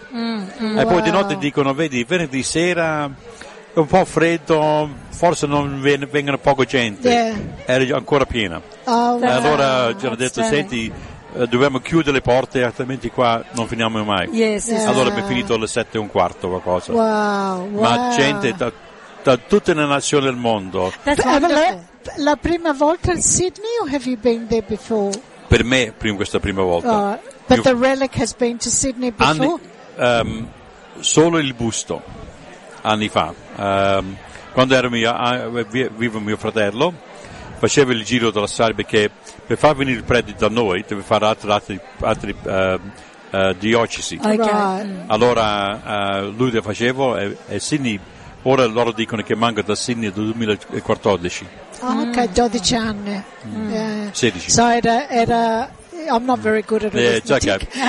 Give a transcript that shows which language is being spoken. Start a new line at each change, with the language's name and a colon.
Italian: E poi di notte dicono vedi venerdì sera è un po' freddo, forse non vengono poco gente. Era ancora piena. Allora ci hanno detto senti dobbiamo chiudere le porte altrimenti qua non finiamo mai. Allora abbiamo finito alle 7:15 qualcosa. Ma gente da tutte le nazioni del mondo. La prima volta in Sydney o
English: have you been there before?
Italian: Per me questa prima volta.
English: But the relic has been to Sydney before?
Italian: Solo il busto anni fa. Quando ero vivo mio fratello faceva il giro della strada perché per far venire il prete da noi deve fare altri diocesi. Allora lui lo faceva e Sydney, ora loro dicono che manca da Sydney dal 2014. Ok, 12 anni. 16.
English: So
Italian: era
English: I'm not very good at arithmetic.